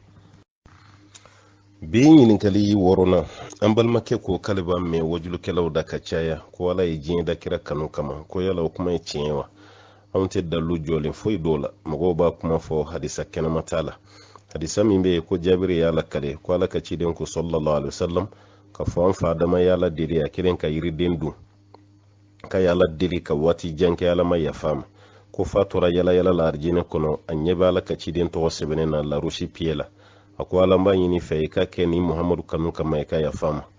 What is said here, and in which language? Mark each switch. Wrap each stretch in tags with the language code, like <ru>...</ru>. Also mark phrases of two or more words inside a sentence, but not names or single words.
<bm>Bi ɲininkali 6 an balimakɛ ko k'ale b'a mɛn wajulukɛlaw da ka caya, ko Ala ye diɲɛ da kira kanu kama, ko yala o kuma ye tiɲɛ wa? Anw tɛ dalilu jɔlen foyi dɔw la. Mɔgɔw b'a kuma fɔ hadisa kɛnɛma t'a la. Hadisa min bɛ yen ko Jabiri y'a lakale, ko Ala ka ciden ko</bm> <ar>صلى الله عليه وسلم</ar> <bm>ka fɔ an fa Adama y'a la deli a kelen ka yiriden dun, ka y'a la deli ka waati jan kɛ Ala ma yafa ma, ko fa tora yala yala la arijinɛ kɔnɔ, a ɲɛ bɛ Ala ka ciden tɔgɔ sɛbɛnnen na larusi pied la. A ko Ala b'a ɲini fɛ i ka kɛ ni Muhamadu kanu kama i ka yafa ma.</bm>